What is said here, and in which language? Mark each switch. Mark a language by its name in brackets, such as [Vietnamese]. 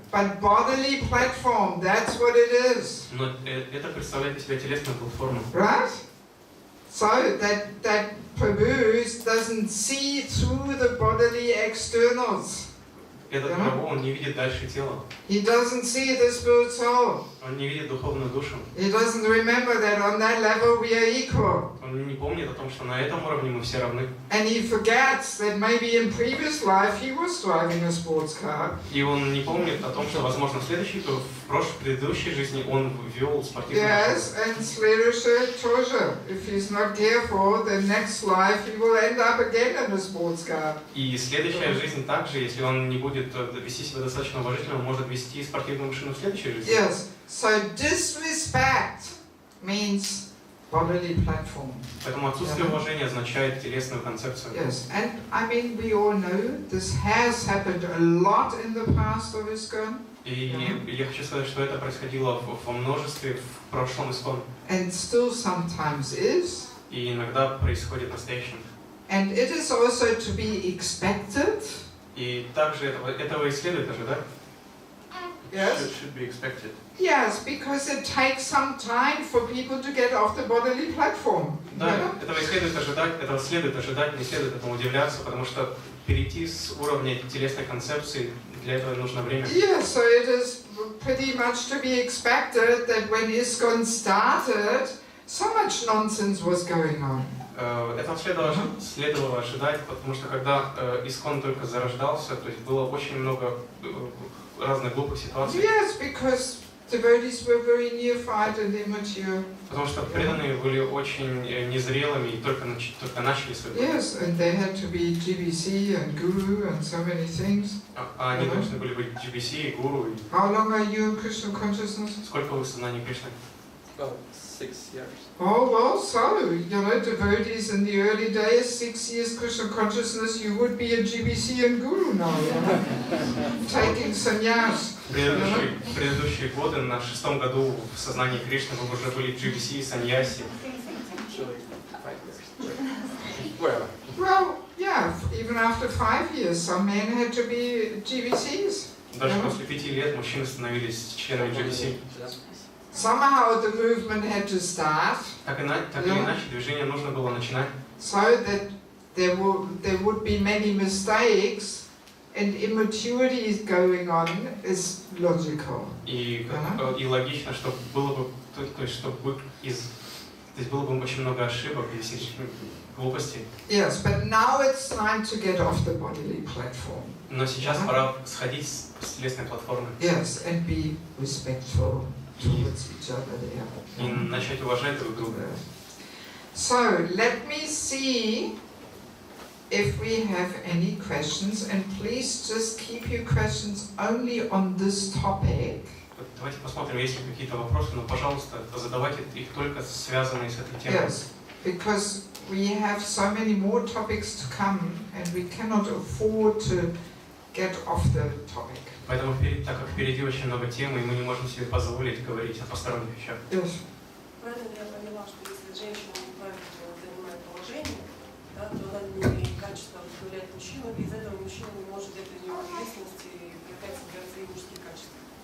[English] But bodily platform, that's what it is. [Russian] Но это представляет из себя телесную платформу. [English] Right? So that Prabhu doesn't see through the bodily externals. [Russian] Этот Прабху, он не видит дальше тела. [English] He doesn't see the spirit soul. [Russian] Он не видит духовную душу. [English] He doesn't remember that on that level we are equal. [Russian] Он не помнит о том, что на этом уровне мы все равны. [English] And he forgets that maybe in previous life he was driving a sports car. [Russian] И он не помнит о том, что, возможно, в предыдущей жизни он вел спортивную [English] Yes, [Russian] машину. [English] and [Russian] следующее тоже. [English] If he's not careful, the next life he will end up again in a sports car. [Russian] И следующая жизнь также, если он не будет вести себя достаточно уважительно, он может вести спортивную машину в следующей жизни. [English] Yes, so disrespect means bodily platform. [Russian] Поэтому отсутствие уважения означает телесную концепцию. [English] Yes, and I mean we all know this has happened a lot in the past of ISKCON. [Russian] И я хочу сказать, что это происходило во множестве в прошлом ISKCON. [English] And still sometimes is. [Russian] И иногда происходит в настоящем. [English] And it is also to be expected. [Russian] И также этого и следует ожидать. [English] Yes. Should be expected. Yes, because it takes some time for people to get off the bodily platform. [Russian] Да, этого и следует ожидать, не следует этому удивляться, потому что перейти с уровня телесной концепции, для этого нужно время. [English] Yeah, so it is pretty much to be expected that when ISKCON started, so much nonsense was going on. [Russian] Это следовало ожидать, потому что когда ISKCON только зарождался, то есть было очень много разных глупых ситуаций. [English] Yes, because devotees were very neophyte and immature. [Russian] Потому что преданные были очень незрелыми и только начали свой путь. [English] Yes, and they had to be GBC and guru and so many things. [Russian] А они должны были быть GBC и гуру. [English] How long are you in Krishna consciousness? [Russian] Сколько вы в сознании Кришны? [English] About 6 years. Oh, well, so, you know, devotees in the early days, 6 years Krishna consciousness, you would be a GBC and guru now, you know? Taking sannyas. [Russian] Предыдущие годы, на 6-м году в сознании Кришны вы уже были GBC, саньяси. [English] Actually, 5 years. Wherever. Well, yeah, even after 5 years, some men had to be GBCs. [Russian] Даже после 5 лет мужчины становились членами GBC. [English] Somehow the movement had to start. [Russian] Так или иначе, движение нужно было начинать. [English] So that there would be many mistakes and immaturity going on is logical. [Russian] И логично, что было бы, то есть было бы очень много ошибок и глупостей. [English] Yes, but now it's time to get off the bodily platform. [Russian] Но сейчас пора сходить с телесной платформы. [English] Yes, and be respectful towards each other there. [Russian] И начать уважать друг друга. [English] So, let me see if we have any questions, and please just keep your questions only on this topic. [Russian] Давайте посмотрим, есть ли какие-то вопросы, но, пожалуйста, задавайте их только связанные с этой темой. [English] Yes, because we have so many more topics to come, and we cannot afford to get off the topic. [Russian] Поэтому, так как впереди очень много тем, и мы не можем себе позволить говорить о посторонних вещах. [English] Yes. [Russian] Правильно я поняла, что если женщина неправильно занимает положение, да, то она не имеет качества удовлетворять мужчину, и из этого мужчина не может взять из него ответственность и привлекать себя свои мужские качества.